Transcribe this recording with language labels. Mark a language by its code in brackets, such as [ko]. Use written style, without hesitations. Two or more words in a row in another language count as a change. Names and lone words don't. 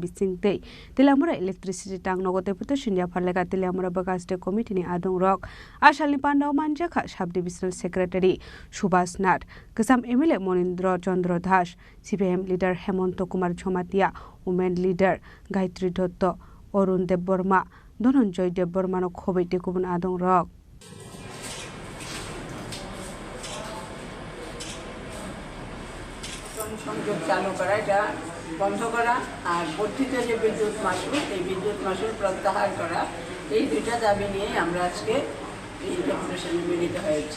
[trp] bisingte telamura electricity tang no deputation ya pharlega telamura bakaste committee ni adong rok ashalni pandau manjaka [en] sub divisional secretary [trp] Subhas Nath kasam MLA Monindra Chandra Das CPM leader Hemonto Kumar Jhomatia [en] women leader [trp] Gayatri Dotto Arun Debborma Dhananjoy Debborma no khobai tikubun adong rok [bn] সংযোগ চালু করা, এটা বন্ধ করা, আর বর্ধিত যে বিদ্যুৎ মাশুল এই বিদ্যুৎ মাশুল প্রত্যাহার করা, এই দুইটা দাবি নিয়ে আমরা আজকে এই ডেপুটেশনে মিলিত হয়েছি।